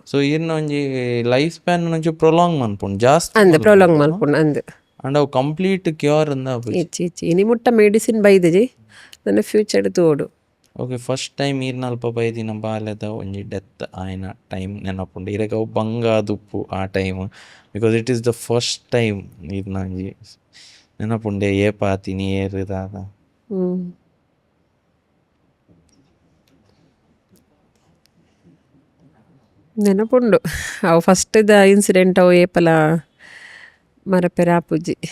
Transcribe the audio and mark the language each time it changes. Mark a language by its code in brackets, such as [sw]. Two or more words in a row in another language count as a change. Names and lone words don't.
[tcy] ಸೊ ಇನ್ನು ಒಂಜಿ [en] life span [tcy] ಒಂಚೂರು ಪ್ರೊಲಾಂಗ್ ಮನ್ಪುಂಡು ಜಾಸ್ತಿ ಅಂದ್ ಪ್ರೊಲಾಂಗ್ ಮಲ್ಪುಂಡು ಅಂದ್ ಅಂಡ್ ಅವು [en] complete cure [tcy] ಅಂದ ಇಚ್ಚಿ ಇನಿ ಮುಟ್ಟ ಮೆಡಿಸಿನ್ ಬೈದಜಿ ನನ್ನ ಫ್ಯೂಚರ್ ತೋಡು. [en] okay first time [tcy] ಈರ್ನಲ್ಪ ಬೈದಿನ ಬಾಲ್ಯದ ಒಂಜಿ ಡೆತ್ ಆಯ್ನ ಟೈಮ್ ನೆನಪುಂಡು ಇರಗ ಅವು ಬಂಗಾದುಪ್ಪು ಆ ಟೈಮ್ [en] because it is the first time [tcy] ಈರ್ನ ಒಂಜಿ ನೆನಪುಂಡೆ ಏಪಾತಿನಿ ಏರುದಾದ ನೆನಪುಂಡು ಅವು ಫಸ್ಟ್ದ ಇನ್ಸಿಡೆಂಟ್ ಅವು ಏಪಲ ಮರಪೆರ ಆಪುಜಿ.